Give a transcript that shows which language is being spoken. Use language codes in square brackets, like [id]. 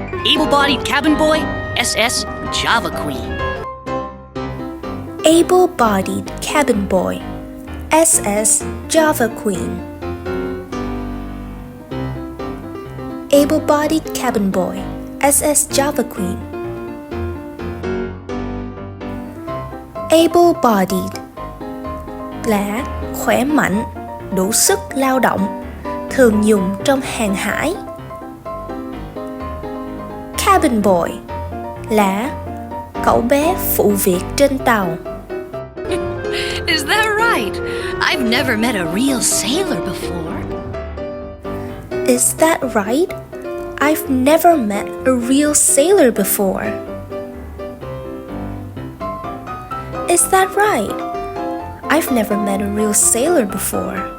[en] Able-bodied cabin boy, SS Java Queen. Able-bodied cabin boy, SS Java Queen. Able-bodied cabin boy, SS Java Queen. [vi] Able-bodied là khỏe mạnh, đủ sức lao động, thường dùng trong hàng hải. Cabin boy là cậu bé phụ việc trên tàu. [en] Is that right? I've never met a real sailor before. Is that right? I've never met a real sailor before. Is that right? I've never met a real sailor before.